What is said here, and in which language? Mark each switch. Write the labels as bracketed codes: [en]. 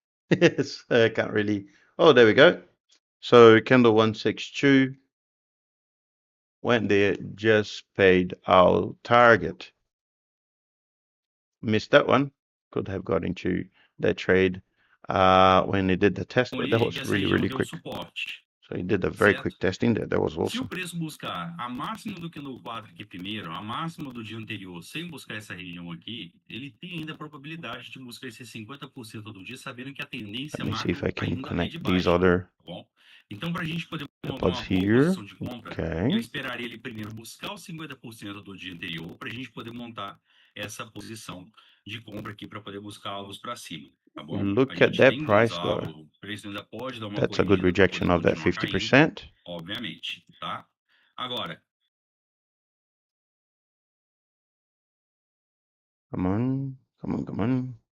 [en] Yes, I can't really. Oh, there we go. So candle 162 went there, just paid our target. Missed that one. Could have got into that trade when they did the test, but that was really quick. So he did a very quick testing there. That was awesome. [pt] Se o preço buscar a máxima do candle 4 aqui primeiro, a máxima do dia anterior, sem buscar essa região aqui, ele tem ainda a probabilidade de buscar esse 50% do dia, sabendo que a tendência macro ainda é de baixa, tá bom? Então, para a gente poder montar uma boa posição de compra, eu esperaria ele primeiro buscar os 50% do dia anterior, para a gente poder montar essa posição de compra aqui para poder buscar alvos para cima. Tá bom? [en] Look at that price though. That's a good rejection of that 50%. [pt] Obviamente, tá? Agora. [en] Come on.